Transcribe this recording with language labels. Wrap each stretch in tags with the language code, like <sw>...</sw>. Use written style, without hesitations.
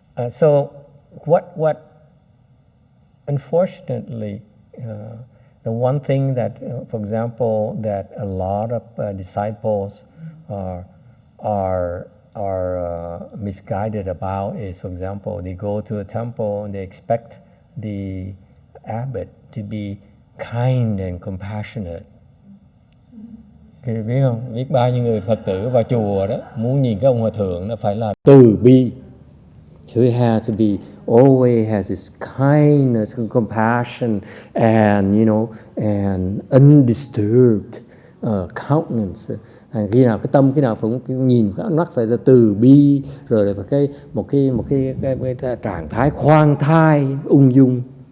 <en>So what unfortunately, the one thing that, for example, that a lot of disciples are misguided about is, for example, they go to a temple and they expect the abbot to be kind and compassionate.</en> <vi>Biết không? Biết bao nhiêu người Phật tử vào chùa đó muốn nhìn cái ông hòa thượng nó phải là từ bi.</vi> <en>So he has to be always has this kindness and compassion and and undisturbed countenance.</en> <vi>Khi nào cái tâm khi nào cũng nhìn cái mắt phải là từ bi, rồi là phải một cái trạng thái khoan thai ung dung.</vi>